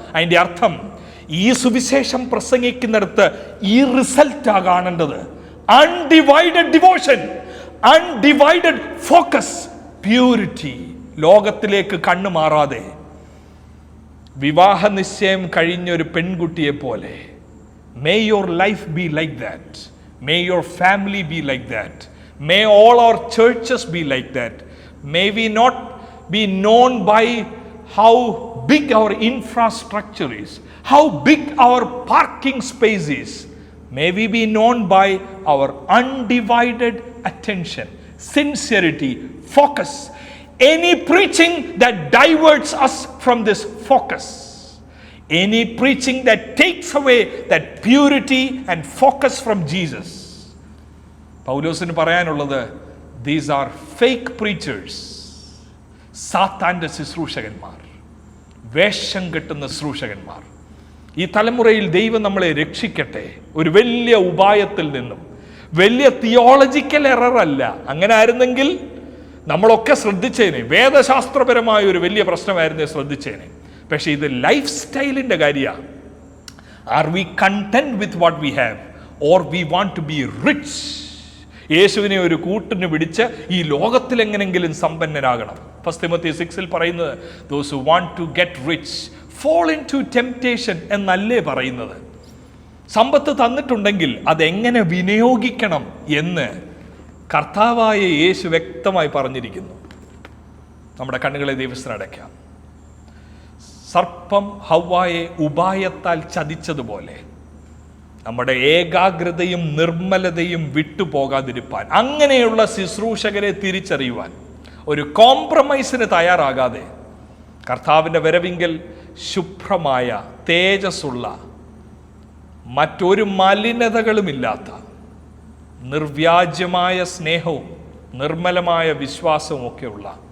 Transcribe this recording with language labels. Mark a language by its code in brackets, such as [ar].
[ml] അതിൻ്റെ അർത്ഥം ഈ സുവിശേഷം പ്രസംഗിക്കുന്നിടത്ത് ഈ റിസൾട്ടാണ് കാണേണ്ടത്. [en] Undivided devotion, undivided focus, purity. [ml] ലോകത്തിലേക്ക് കണ്ണു മാറാതെ വിവാഹ നിശ്ചയം കഴിഞ്ഞൊരു പെൺകുട്ടിയെ പോലെ. [en] May your life be like that. May your family be like that. May all our churches be like that. May we not be known by how big our infrastructure is, how big our parking space is. May we be known by our undivided attention, sincerity, focus. Any preaching that diverts us from this focus, any preaching that takes away that purity and focus from Jesus. [ml] പൗലോസിന് പറയാനുള്ളത്, [en] these are fake preachers, [ml] സാത്താന്റെ ശുശ്രൂഷകന്മാർ, വേഷം കെട്ടുന്ന ശുശ്രൂഷകന്മാർ. ഈ തലമുറയിൽ ദൈവം നമ്മളെ രക്ഷിക്കട്ടെ ഒരു വലിയ ഉപായത്തിൽ നിന്നും. വലിയ തിയോളജിക്കൽ എറർ അല്ല. അങ്ങനെ ആയിരുന്നെങ്കിൽ നമ്മളൊക്കെ ശ്രദ്ധിച്ചേനെ. വേദശാസ്ത്രപരമായ ഒരു വലിയ പ്രശ്നമായിരുന്നേ ശ്രദ്ധിച്ചേനെ. പക്ഷേ ഇത് ലൈഫ് സ്റ്റൈലിൻ്റെ കാര്യമാണ്. [en] Are we content with what we have or we want to be rich? [ml] യേശുവിനെ ഒരു കൂട്ടിന് പിടിച്ച് ഈ ലോകത്തിൽ എങ്ങനെങ്കിലും സമ്പന്നരാകണം. [en] 1 Timothy 6 [ml] പറയുന്നത് [en] those who want to get rich fall into temptation [ml] എന്നല്ലേ പറയുന്നത്. സമ്പത്ത് തന്നിട്ടുണ്ടെങ്കിൽ അതെങ്ങനെ വിനിയോഗിക്കണം എന്ന് കർത്താവായ യേശു വ്യക്തമായി പറഞ്ഞിരിക്കുന്നു. നമ്മുടെ കണ്ണുകളെ ദൈവത്തിന് അടയ്ക്കാം. സർപ്പം ഹവ്വായെ ഉപായത്താൽ ചതിച്ചതുപോലെ നമ്മുടെ ഏകാഗ്രതയും നിർമ്മലതയും വിട്ടുപോകാതിരിപ്പാൻ, അങ്ങനെയുള്ള ശുശ്രൂഷകരെ തിരിച്ചറിയുവാൻ, ഒരു കോംപ്രമൈസിന് തയ്യാറാകാതെ കർത്താവിൻ്റെ വരവിങ്കൽ ശുഭ്രമായ തേജസ്സുള്ള മറ്റൊരു മലിനതകളുമില്ലാത്ത നിർവ്യാജ്യമായ സ്നേഹവും നിർമ്മലമായ വിശ്വാസവും ഒക്കെയുള്ള